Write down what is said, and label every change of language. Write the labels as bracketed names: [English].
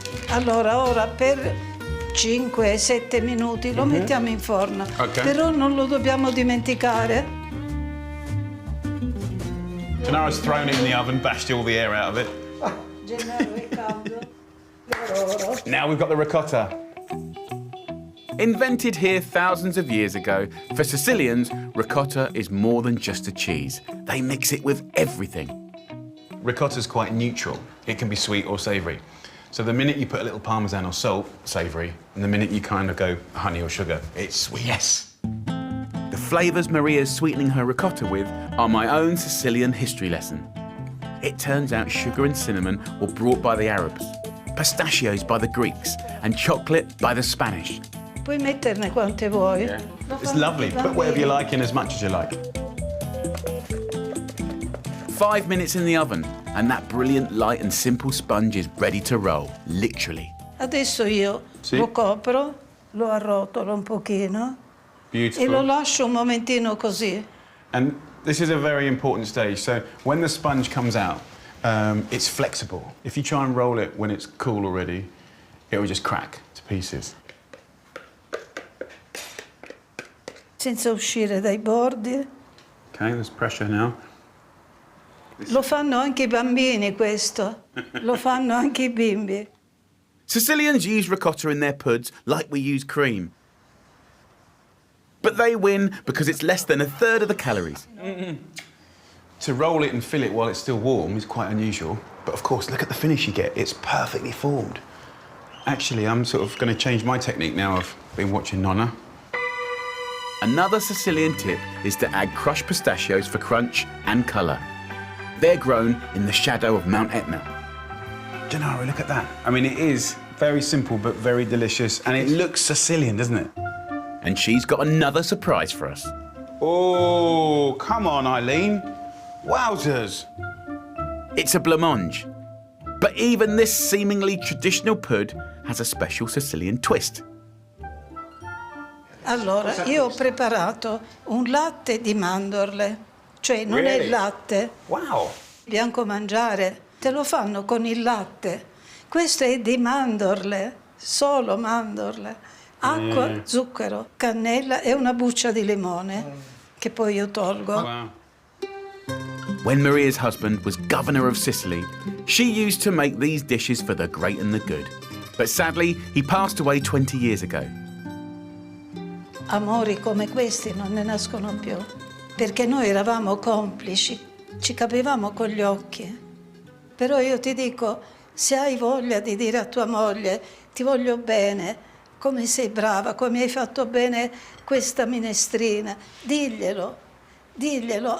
[Italian] Allora, ora per 5-7 minuti lo mettiamo in forno, però non lo dobbiamo dimenticare. [English] Gennara's thrown it in the oven, bashed all the air out of it. [Italian] Gennaro è caldo. [English] Now we've got the ricotta. Invented here thousands of years ago, for Sicilians, ricotta is more than just a cheese. They mix it with everything. Ricotta's quite neutral. It can be sweet or savoury. So the minute you put a little parmesan or salt, savoury, and the minute you kind of go honey or sugar, it's sweet. Yes. The flavours Maria's sweetening her ricotta with are my own Sicilian history lesson. It turns out sugar and cinnamon were brought by the Arabs, pistachios by the Greeks, and chocolate by the Spanish. [Italian] Puoi metterne quante vuoi. [English] Yeah. It's lovely. Put whatever you like in as much as you like. 5 minutes in the oven, and that brilliant light and simple sponge is ready to roll, literally. [Italian] Adesso io lo copro, lo arrotolo un pochino e lo lascio un momentino così. [English] And this is a very important stage. So when the sponge comes out, it's flexible. If you try and roll it when it's cool already, it will just crack to pieces. [Italian] Senza uscire dai bordi. [English] Okay, there's pressure now. [Italian] Lo fanno anche i bambini questo, lo fanno anche i bimbi. [English] Sicilians use ricotta in their puds like we use cream. But they win because it's less than a third of the calories. To roll it and fill it while it's still warm is quite unusual. But of course, look at the finish you get. It's perfectly formed. Actually, I'm sort of going to change my technique now. I've been watching Nonna. Another Sicilian tip is to add crushed pistachios for crunch and colour. They're grown in the shadow of Mount Etna. Gennaro, look at that. I mean, it is very simple but very delicious, and it looks Sicilian, doesn't it? And she's got another surprise for us. Oh, come on, Eileen. Wowzers. It's a blancmange. But even this seemingly traditional pud has a special Sicilian twist. [Italian] Allora, io ho preparato un latte di mandorle, cioè non è il latte. [English] Wow. [Italian] Bianco mangiare, te lo fanno con il latte. Questo è di mandorle, solo mandorle. Acqua, zucchero, cannella e una buccia di limone, che poi io tolgo. [English] Wow. When Maria's husband was governor of Sicily, she used to make these dishes for the great and the good. But sadly, he passed away 20 years ago. [Italian] Amori come questi non ne nascono più. perché noi eravamo complici, ci capivamo con gli occhi. Però io ti dico, se hai voglia di dire a tua moglie ti voglio bene, come sei brava, come hai fatto bene questa minestrina, diglielo, diglielo.